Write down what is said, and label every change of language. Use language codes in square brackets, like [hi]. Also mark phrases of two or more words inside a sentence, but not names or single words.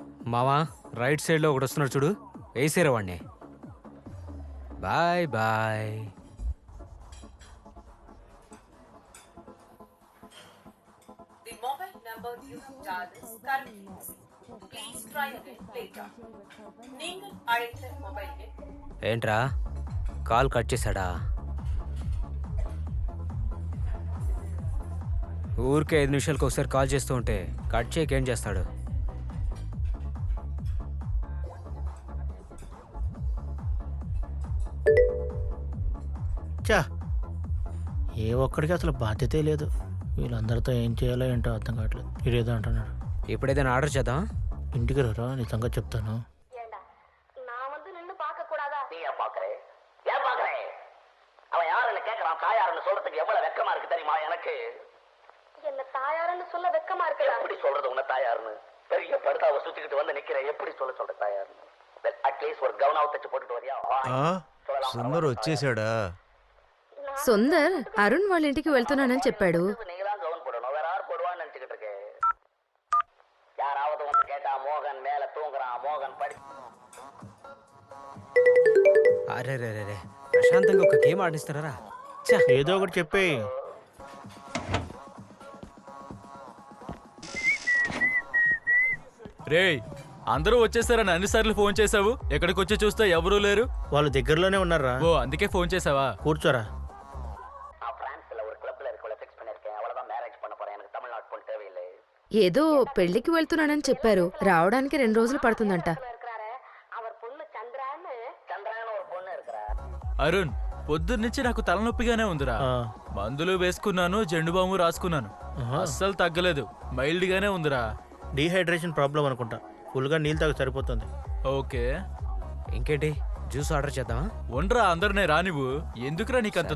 [te] మావా రైట్ సైడ్లో ఒకటి వస్తున్నాడు చూడు, వేసేరా వాడిని. [en] bye bye. The mobile number you have dialed is currently busy. Please try again later. [ta] நீங்கள் அழைத்த மொபைல் எண் [te] ఏంట్రా కాల్ కట్ చేశాడా? ఊరికే 5 నిమిషాలకు ఒకసారి కాల్ చేస్తూ ఉంటే కట్ చేయక ఏం చేస్తాడు? చా ఏ ఒక్కడికి అసలు బాధ్యతే లేదు. వీళ్ళందరితో ఏం చేయాలో ఏంటో అర్థం కావట్లేదు. ఇదేదో అంటున్నాడు. ఇప్పుడు ఏదైనా ఆర్డర్ చేద్దాం. ఇంటికి రారా, నీ సంగతి చెప్తాను. [ta] நான் வந்து நின்னு பார்க்க கூடாதா? நீ ஏன் பாக்குறே? ஏன் பாக்குறே? அவன் யாருன்னு கேக்குறான். தாயாருன்னு சொல்றதுக்கு எவ்வளவு வெக்கமா இருக்கு தெரியுமா எனக்கு? என்ன தாயாருன்னு சொல்ல வெக்கமா இருக்குடா. எப்படி சொல்றது உன்ன தாயாருன்னு? பெரிய படுதாவை சுத்திக்கிட்டு வந்து நிக்கிறேன். எப்படி சொல்ற தாயாருன்னு? அட்லீஸ்ட் ஒரு கவுனாவை தச்சு போட்டுட்டு வரியா? [te] సుందర్ వచ్చేసాడా? సుందర్ అరుణ్ వాళ్ళ ఇంటికి వెళ్తున్నానని చెప్పాడు. [ta] நீங்க தான் கவுன் போடணும். வேற யார் போடுவான்னு நினைச்சுக்கிட்டு இருக்கேன். யாராவது வந்து கேட்டா மோகன் மேல தூங்குறான், மோகன் படி. [te] అరే రే రే రే, ప్రశాంతంగా ఒక గేమ్ ఆడిస్తారా? ఏదో ఒకటి చెప్పే. రేయ్, అందరూ వచ్చేసారని అన్నిసార్లు ఫోన్ చేసావు. ఎక్కడికి వచ్చి చూస్తే ఎవరూ లేరు. వాళ్ళు దగ్గరలోనే ఉన్నారా? ఓ అందుకే ఫోన్ చేసావా? కూర్చోరా. [ta] நான் பிரான்ஸ்ல ஒரு கிளப்ல இருக்கவள ஃபிக்ஸ் பண்ணிருக்கேன். அவ்வளவுதான் மேரேஜ் பண்ண போறேன். எனக்கு தமிழ்நாடு பொண்ணு தேவையில்லை. [te] ఏదో పెళ్లికి వెళ్తున్నానని చెప్పారు. రావడానికి 2 రోజులు పడుతుందంట. [ta] இருக்கிறாரே அவர் பொண்ணு சந்திரான்னு. சந்திரான்னு ஒரு பொண்ணு இருக்கிறா. [te] అరుణ్, పొద్దున్నుంచి నాకు తలనొప్పిగానే ఉందిరా. ఆ, మందులు వేసుకున్నాను, జెండు బాము రాసుకున్నాను, అస్సలు తగ్గలేదు. మైల్డ్ గానే ఉందిరా. [en] dehydration problem [te] అనుకుంటా. ఫుల్గా నీళ్ళు తాగి సరిపోతుంది. ఓకే, ఇంకేంటి, [en] juice order [te] చేద్దామా? ఉండరా, అందరినే రానివ్వు. ఎందుకురా నీకంత